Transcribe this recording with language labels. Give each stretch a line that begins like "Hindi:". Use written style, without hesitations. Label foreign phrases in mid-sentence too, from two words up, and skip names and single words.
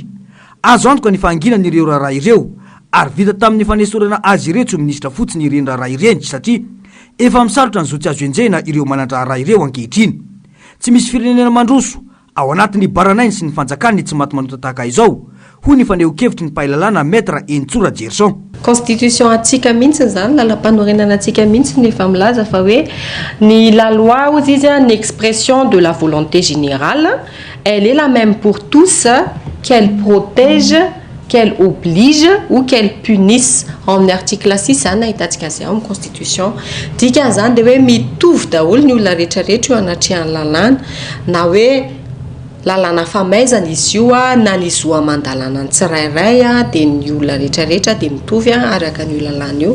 Malagasy: Azo antoka ny fanginan'ireo raharaha ireo ary vita tamin'ny fanesorana azy ireo tsy ho ministra fotsiny ireny raharaha ireny satria efa misalotra ny zotsy azo enjena ireo manandraharaha ireo ankehitriny. Tsy misy firenena mandroso ao anatin'ny baranainy sy ny fanjakany tsy maty manota tahaka izao hoy ny faneho-kevitry ny mpahay-lalàna Maître Entsora Gerson. Constitution atsika mihitsy zany lalam-panorenana atsika mihitsy ny efa milaza fa hoe ny
French: la loi
Malagasy: ozy izy
French: une expression de la volonté générale, elle est la même pour tous, qu'elle protège, qu'elle oblige ou qu'elle punisse.
Malagasy: Amin'ny article 6 zany ahitantsika azy ao amin'ny constitution. Dika zany dia hoe mitovy daholo ny olona rehetrarehetra eo anatrehan'ny lalàna na hoe lalàna famaizana izy io na ny zoa mandalàna ny tsirairay dia ny olona rehetrarehetra dia mitovy araka ny lalàna io.